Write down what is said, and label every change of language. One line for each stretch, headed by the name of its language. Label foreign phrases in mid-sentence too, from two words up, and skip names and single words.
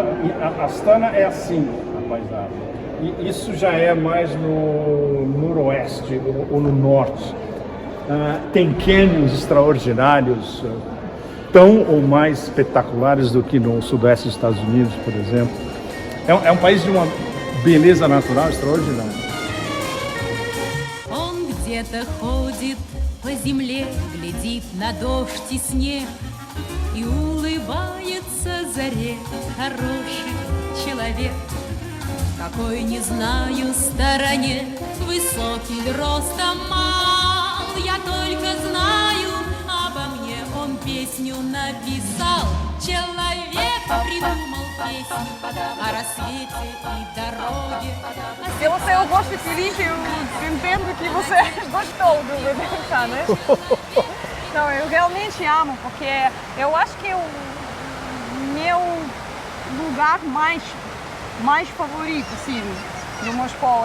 Portuguese: A Astana é assim, a paisagem. E isso já é mais no noroeste ou no norte. Tem canyons extraordinários, tão ou mais espetaculares do que no sudeste dos Estados Unidos, por exemplo. É um país de uma beleza natural extraordinária.
Russian: Он где-то ходит по земле, глядит на дождь и снег и улыбается заре, хороший человек. Какой, не знаю, стороне, высокий ростом мал, я только знаю, обо мне он песню написал. Человек придумал песню о рассвете и dorogue.
Portuguese: Pelo seu rosto feliz, eu entendo que você gostou do Rebecca, né? Não, eu realmente amo, porque eu acho que é o meu lugar mais favorito, sim, do Moscou.